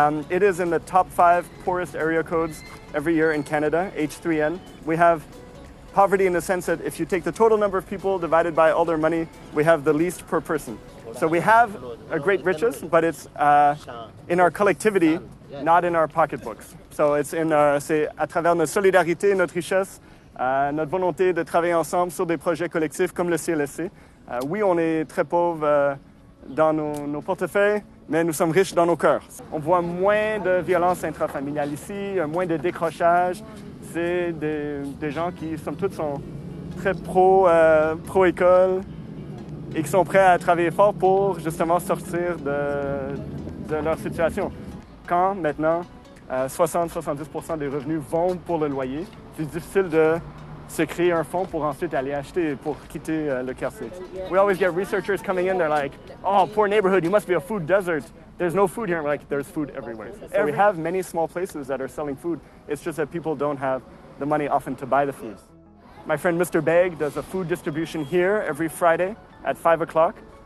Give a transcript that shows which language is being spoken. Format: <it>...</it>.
<en>It is in the top 5 poorest area codes every year in Canada, H3N. We have poverty in the sense that if you take the total number of people divided by all their money, we have the least per person. So we have a great riches, but it's in our collectivity, not in our pocketbooks. So it's</en> <fr>c'est à travers notre solidarité, notre richesse, notre volonté de travailler ensemble sur des projets collectifs comme le CLSC. Oui, on est très pauvre dans nos portefeuilles, mais nous sommes riches dans nos cœurs. On voit moins de violence intrafamiliale ici, moins de décrochage. C'est des gens qui, somme toute, sont très pro-école et qui sont prêts à travailler fort pour justement sortir de leur situation. Quand maintenant 60-70% des revenus vont pour le loyer, c'est difficile de se créer un fonds pour ensuite aller acheter, pour quitter le quartier.</fr> <en>We always get researchers coming in, they're like, oh, poor neighborhood, you must be a food desert. There's no food here. We're like, there's food everywhere. So we have many small places that are selling food. It's just that people don't have the money often to buy the food. My friend Mr. Bag does a food distribution here every Friday at 5 o'clock.</en>